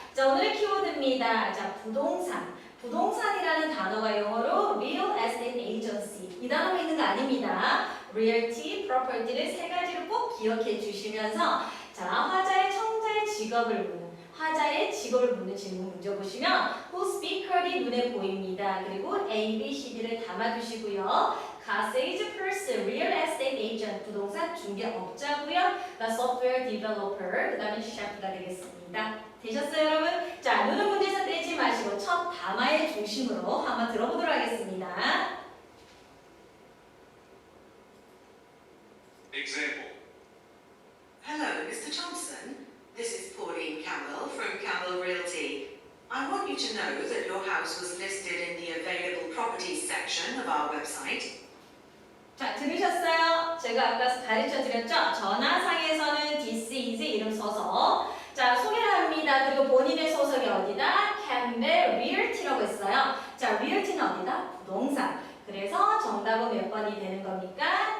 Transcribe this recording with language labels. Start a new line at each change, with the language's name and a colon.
Korean: 자, 오늘의 키워드입니다. 자, 부동산. 부동산이라는 단어가 영어로 Real Estate Agency 이 단어가 있는 거 아닙니다. Realty, Property를 세 가지를 꼭 기억해 주시면서 자, 화자의 청자의 직업을 묻는 화자의 직업을 묻는 질문 문제 보시면 Whose speaker이 눈에 보입니다. 그리고 A, B, C, D를 담아두시고요. Sales person, Real Estate Agent, 부동산 중개업자고요. Software Developer, 그 다음에 셰프가 되겠습니다. 되셨어요, 여러분? 자, 눈은 문제에서 떼지 마시고 첫 담화의 중심으로 한번 들어보도록 하겠습니다.
English: Example. Hello, Mr. Thompson. This is Pauline Campbell from Campbell Realty. I want you to know that your house was listed in the available properties section of our website.
Korean: 자, 들으셨어요? 제가 아까 가르쳐 드렸죠? 전화상에서는 this is 이름 써서 자, 자, 소개를 합니다. 그리고 본인의 소속이 어디다? 캠벨 리얼티라고 했어요. 자, 리얼티는 어디다? 부동산. 그래서 정답은 몇 번이 되는 겁니까?